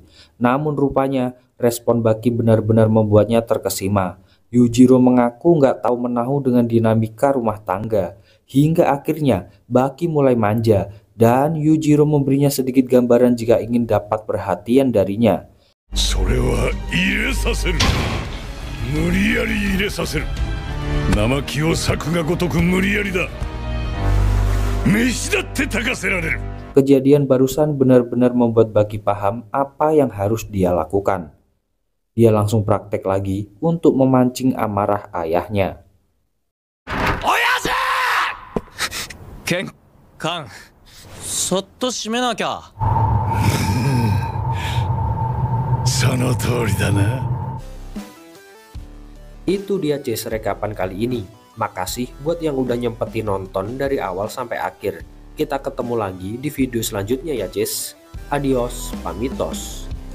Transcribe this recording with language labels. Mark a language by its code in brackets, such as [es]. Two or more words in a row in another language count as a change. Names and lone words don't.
[id] Namun rupanya respon Baki benar-benar membuatnya terkesima. Yujiro mengaku nggak tahu menahu dengan dinamika rumah tangga. Hingga akhirnya Baki mulai manja dan Yujiro memberinya sedikit gambaran jika ingin dapat perhatian darinya. [ja] それは入れさせる。無理やり入れさせる。生木を裂くがごとく無理やりだ。飯だって炊かせられる。 [id] Kejadian barusan benar-benar membuat Baki paham apa yang harus dia lakukan. Dia langsung praktek lagi untuk memancing amarah ayahnya. [ja] 玄関そっと閉めなきゃ。その通りだな。 [id] Itu dia Cis rekapan kali ini. Makasih buat yang udah nyempetin nonton dari awal sampai akhir. Kita ketemu lagi di video selanjutnya ya Cis. Adios, pamitos.